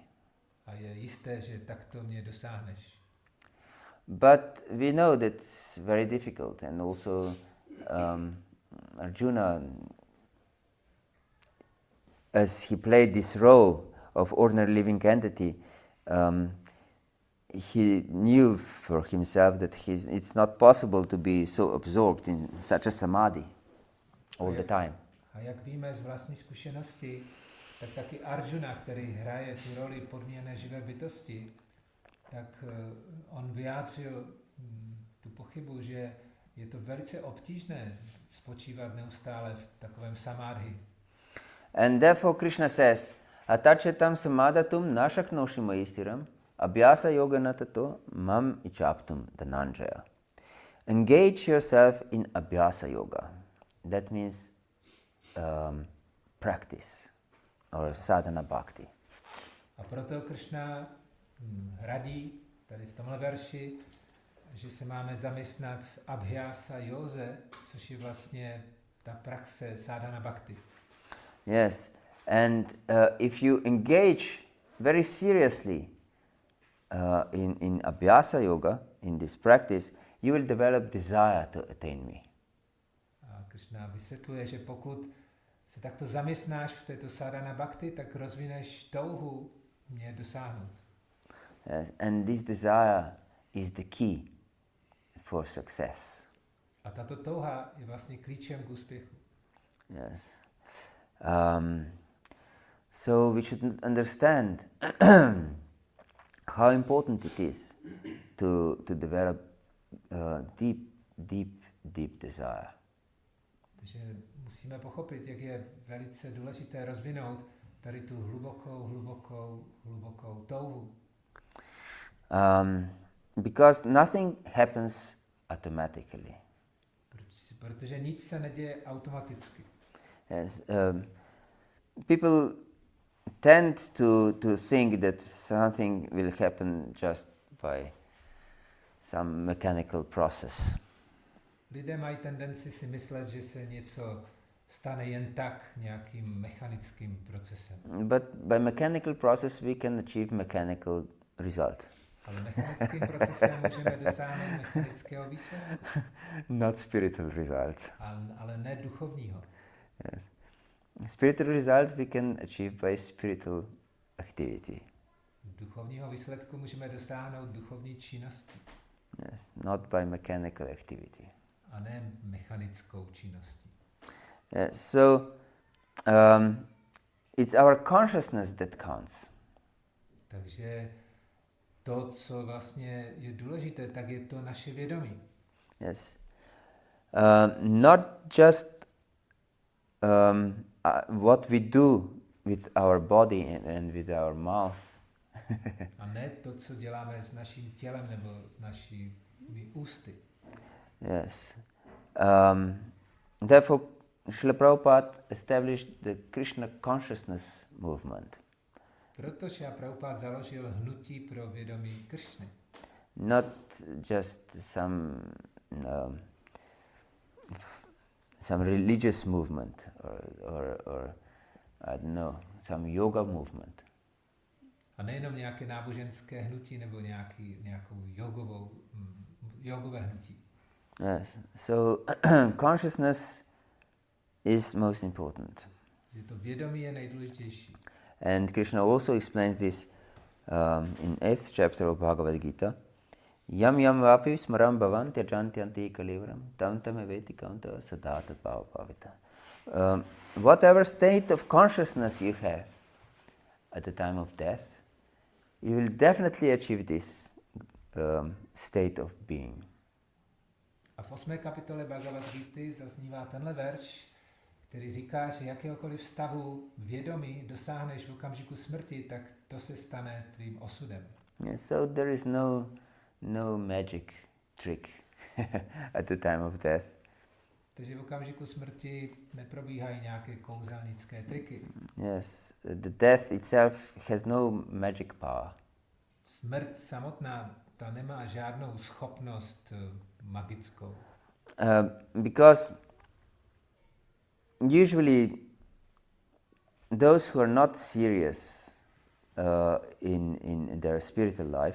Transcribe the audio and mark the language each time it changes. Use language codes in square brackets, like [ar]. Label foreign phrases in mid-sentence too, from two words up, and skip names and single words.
[cs] A je jisté, že takto mě dosáhneš. [en] But we know that's very difficult, and also Arjuna, as he played this role of ordinary living entity, he knew for himself that it's not possible to be so absorbed in such a samadhi all the time. [cs] A jak víme z vlastní zkušenosti, tak taky Arjuna, který hraje tu roli podmíněné živé bytosti, tak on vyjádřil tu pochybu, že je to velice obtížné spočívat neustále v takovém samádhi. [en] And therefore Krishna says, [sa] atachetam samadatum nashaknoshi maistiram abhyasa yogana tato mam ichaptum dhananjaya. [en] Engage yourself in [sa] abhyasa yoga. [en] That means practice or [sa] sadhana bhakti. [cs] A proto Krishna radí tady v tomhle verši, že se máme zaměstnat v abhyasa józe, což je vlastně ta praxe [sa] sadhana bhakti. [en] Yes, and if you engage very seriously in [sa] abhyasa yoga, [en] in this practice, you will develop desire to attain me. [cs] A Krishna vysvětluje, že pokud se takto zaměstnáš v této [sa] sadhana bhakti, [cs] tak rozvineš touhu mě dosáhnout. [en] Yes, and this desire is the key for success. [cs] A tato touha je vlastně klíčem k úspěchu. [en] Yes. So we should understand how important it is to develop deep desire. [cs] Takže musíme pochopit, jak je velice důležité rozvinout tady tu hlubokou touhu. [en] Because nothing happens automatically. [cs] Protože nic se neděje automaticky. [en] Yes, people tend to think that something will happen just by some mechanical process. [cs] Lidé mají tendenci si myslet, že se něco stane jen tak nějakým mechanickým procesem. [en] But by mechanical process we can achieve mechanical result. [cs] Ale mechanickým procesem můžeme dosáhnout mechanického výsledku. [en] Not spiritual result. [cs] Ale ne duchovního. [en] Yes. Spiritual result we can achieve by spiritual activity. [cs] Duchovního výsledku můžeme dosáhnout duchovní činností. [en] Yes, not by mechanical activity. [cs] A ne mechanickou činností. [en] So it's our consciousness that counts. [cs] Takže to, co vlastně je důležité, tak je to naše vědomí. [en] Yes. Not just what we do with our body and with our mouth. [cs] A ne to, co děláme s naším tělem nebo s našimi ústy. [en] Yes. Therefore, Srila Prabhupada established the Krishna consciousness movement. [cs] Proto Srila Prabhupada založil hnutí pro vědomí Krišny. [en] Not just some religious movement or I don't know, some yoga movement. [cs] A nejenom nějaké náboženské hnutí nebo nějakou jogové hnutí. [en] Yes. So consciousness is most important. [cs] Že to vědomí je nejdůležitější. [en] And Krishna also explains this in 8th chapter of Bhagavata-dharma. [sa] Yam yam vapi smaram bhavan tyajanti kalivaram tam tam eveti kanta sadata bhavavita. [en] Whatever state of consciousness you have at the time of death, you will definitely achieve this state of being. [cs] A v 8. kapitole Bhagavad-gíty zaznívá tenhle verš, který říká, že jakéhokoliv stavu vědomí dosáhneš v okamžiku smrti, tak to se stane tvým osudem. [en] Yeah, so there is no magic trick at the time of death. [cs] Takže v okamžiku smrti neprobíhají nějaké kouzelnické triky. [en] Yes, the death itself has no magic power. [cs] Smrt samotná, ta nemá žádnou schopnost magickou. [en] Because usually those who are not serious in their spiritual life,